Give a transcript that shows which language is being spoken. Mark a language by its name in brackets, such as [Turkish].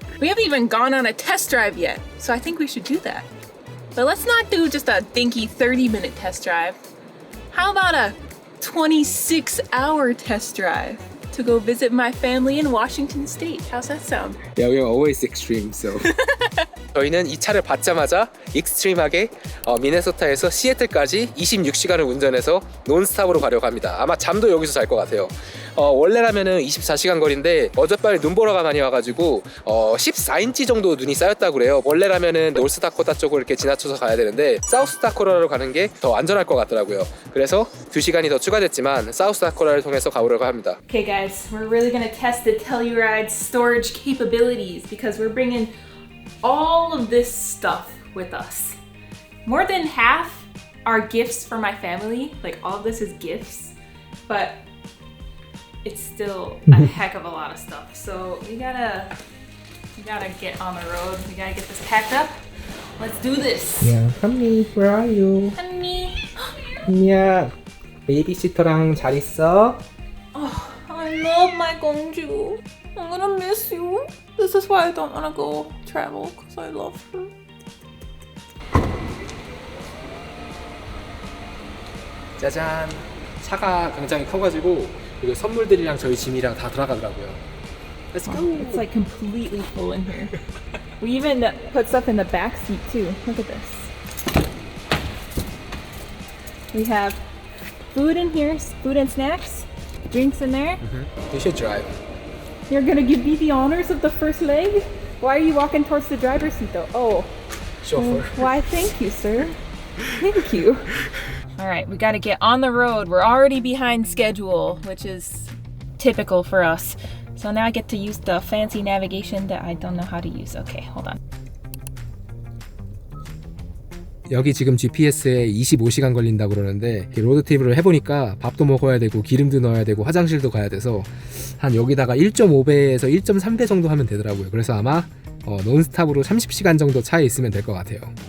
[English] We haven't even gone on a test drive yet, so I think we should do that. But let's not do just a dinky 30-minute test drive. How about a 26-hour test drive to go visit my family in Washington State? How's that sound? Yeah, we're always extreme, so. [Korean] 저희는 이 차를 받자마자 익스트림하게 미네소타에서 시애틀까지 26시간을 운전해서 논스탑으로 가려고 합니다. 아마 잠도 여기서 잘 것 같아요. 원래라면은 24시간 거리인데 어젯밤에 눈보라가 많이 와가지고 14인치 정도 눈이 쌓였다고 그래요. 원래라면은 노스다코타 쪽을 이렇게 지나쳐서 가야 되는데 사우스다코타로 가는 게 더 안전할 것 같더라고요. 그래서 2시간이 더 추가됐지만 사우스다코타를 통해서 가보려고 합니다. [English] Okay guys, we're really gonna test the Telluride's storage capabilities because we're bringing all of this stuff with us. More than half are gifts for my family. Like all of this is gifts, but it's still a heck of a lot of stuff. So we gotta get on the road. We gotta get this packed up. Let's do this. Yeah, honey, where are you? Honey. [Korean] 야, 베이비시터랑 잘 있어? [English] Oh, I love my 공주. I'm gonna miss you. This is why I don't wanna go travel, because I love her. [Korean] 짜잔, 차가 굉장히 커가지고 이거 선물들이랑 저희 짐이랑 다 들어가더라고요. [English] Let's go. It's like completely full in here. We even put stuff in the back seat too. Look at this. We have food in here, food and snacks, drinks in there. You should drive. You're gonna give me the honors of the first leg? Why are you walking towards the driver's seat though? Oh. Chauffeur. Why, thank you, sir. Thank you. All right, we gotta get on the road. We're already behind schedule, which is typical for us. So now I get to use the fancy navigation that I don't know how to use. Okay, hold on. [Korean] 여기 지금 GPS에 25시간 걸린다고 그러는데 로드트립을 해보니까 밥도 먹어야 되고 기름도 넣어야 되고 화장실도 가야 돼서 한 여기다가 1.5배에서 1.3배 정도 하면 되더라고요. 그래서 아마 논스탑으로 30시간 정도 차에 있으면 될 것 같아요.